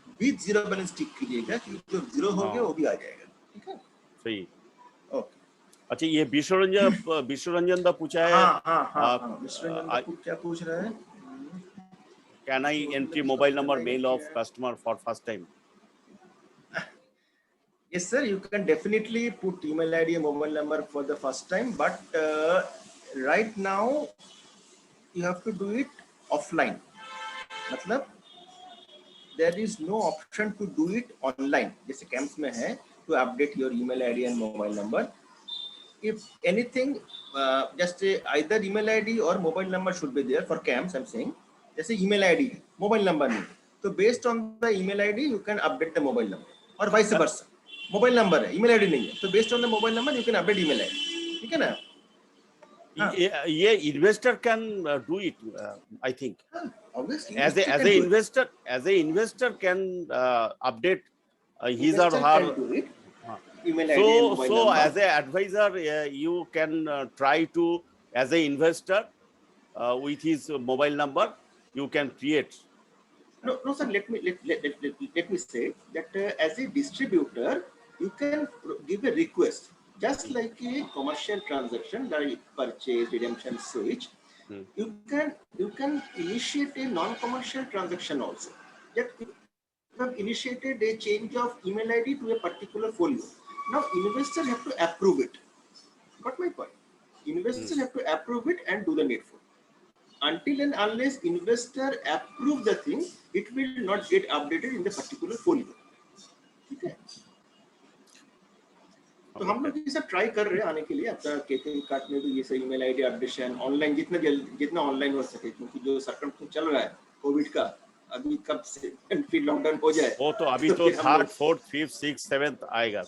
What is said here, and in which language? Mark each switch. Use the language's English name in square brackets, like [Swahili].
[Hindi] With zero balance टिक कीजिएगा कि जो जीरो हो गया वो भी आ जाएगा। ठीक है, सही। ओके। अच्छा, ये विश्वरंजन दा पूछा है। विश्वरंजन क्या पूछ रहा है? [English] Can I entry mobile number mail of customer for first time? Yes, sir. You can definitely put email ID and mobile number for the first time, but right now you have to do it offline. मतलब there is no option to do it online. [Hindi] जैसे camps में है [English] to update your email ID and mobile number. If anything, just either email ID or mobile number should be there for camps. I'm saying, [Hindi] जैसे email ID है, mobile number नहीं, तो [English] based on the email ID you can update the mobile number, और vice versa. [Hindi] Mobile number है, email ID नहीं है, तो [English] Based on the mobile number you can update email ID. [Hindi] ठीक है ना? [English] ये investor can do it, I think, as a investor can update his or her email ID and mobile so number. as a advisor you can try to, as a investor, with his mobile number you can create. No, sir. Let me say that as a distributor, you can give a request, just like a commercial transaction, like purchase, redemption, switch. You can initiate a non-commercial transaction also. That you have initiated a change of email ID to a particular folio. Now, investors have to approve it. Got my point? Investors have to approve it and do the needful. Until and unless investor approve the thing, it will not get updated in the particular folio. [Hindi] ठीक है? तो हम लोग ये सब try कर रहे हैं आने के लिए। अपना केके कार्ड में भी ये सब ईमेल आईडी अपडेशन ऑनलाइन जितना ऑनलाइन हो सके, क्योंकि जो सर्कमस्टेंस चल रहा है कोविड का, अभी कब से फिर लॉकडाउन हो जाए, वो तो अभी तो 3rd, 4th, 5th, 6th, 7th आएगा।